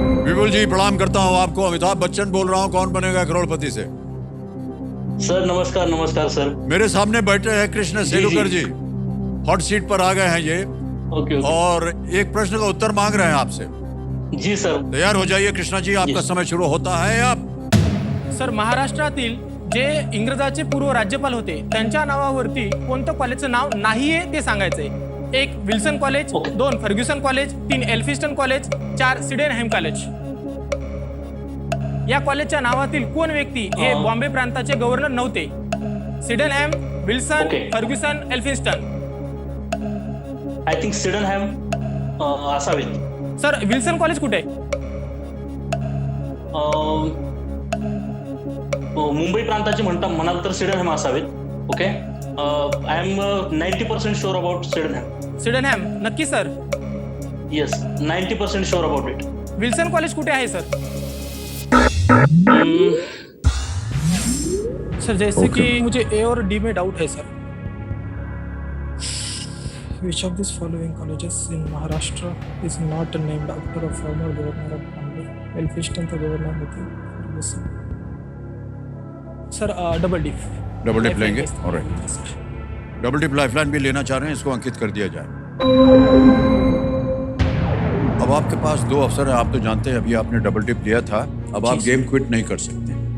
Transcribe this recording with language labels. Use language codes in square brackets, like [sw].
[hi] विपुल जी, प्रणाम करता हूं आपको। अमिताभ बच्चन बोल रहा हूं, कौन बनेगा करोड़पति से। सर नमस्कार। नमस्कार सर। मेरे सामने बैठे हैं कृष्ण सेलुकर जी। हॉट सीट पर आ गए हैं ये, [en] Okay okay. [hi] और एक प्रश्न का उत्तर मांग रहे हैं आपसे। जी सर। तैयार हो जाइए कृष्णा जी, आपका समय शुरू होता है अब। [mr] सर महाराष्ट्रातील जे इंग्रजाचे पूर्व राज्यपाल होते त्यांच्या नावावरती कोणतं कॉलेजचं नाव नाहीये ते सांगायचंय। 1 Wilson college, 2 Fergusson college, 3 Elphinstone college, 4 सिडेनहॅम college. या कॉलेजच्या नावातील कोण व्यक्ती हे बॉम्बे प्रांताचे गव्हर्नर नव्हते? सिडेनहॅम, Wilson, [en] Okay. [mr] Fergusson, Elphinstone. [en] I think [mr] Sydenham असावेत। सर विल्सन कॉलेज कुठे आहे? मुंबई प्रांताचे म्हणाल तर सिडनहॅम असावेत। [en] Okay. I am 90% sure about Sydenham. [mr] सिडेनहॅम नक्की sir? [en] Yes, 90% sure about it. [mr] Wilson college कुठे आहे सर? [hi] सर जैसे कि मुझे ए और डी में डाउट है sir. [en] Which of these following colleges in Maharashtra is not named after a former governor of Bombay? [hi] Elphinstone तो गवर्नर होते। [en] Sir double dip. [hi] Double dip लेंगे? ऑलराइट, डबल डिप लाइफलाइन भी लेना चाह रहे हैं, इसको अंकित कर दिया जाए। अब आपके पास 2 अवसर है, आप तो जानते हैं। अभी आपने डबल डिप लिया था, अब आप गेम क्विट नहीं कर सकते।